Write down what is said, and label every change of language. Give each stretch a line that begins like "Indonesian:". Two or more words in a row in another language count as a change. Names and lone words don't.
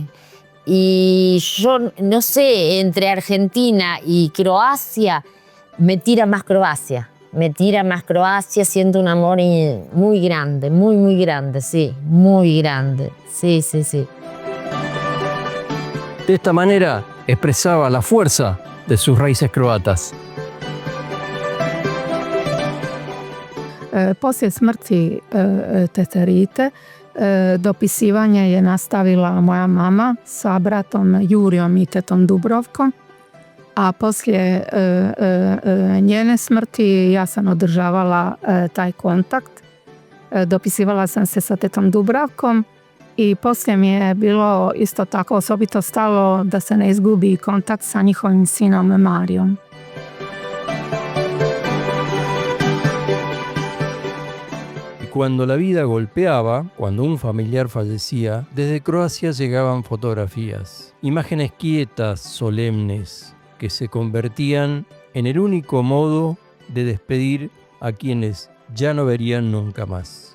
Spanish: Y yo, no sé, entre Argentina y Croacia, me tira más Croacia. Siento un amor muy grande, muy grande, sí, muy grande. Sí. De esta manera expresaba la fuerza de sus raíces croatas.
Croatian: Poslije smrti teterite, dopisivanje je nastavila moja mama sa bratom Jurijom i tetom Dubrovkom, a poslije njene smrti ja sam održavala taj kontakt. Dopisivala sam se sa tetom Dubravkom i poslije mi je bilo isto tako osobito stalo da se ne izgubi kontakt sa njihovim sinom Marijom.
Spanish: cuando la vida golpeaba, cuando un familiar fallecía, desde Croacia llegaban fotografías, imágenes quietas, solemnes, que se convertían en el único modo de despedir a quienes ya no verían nunca más.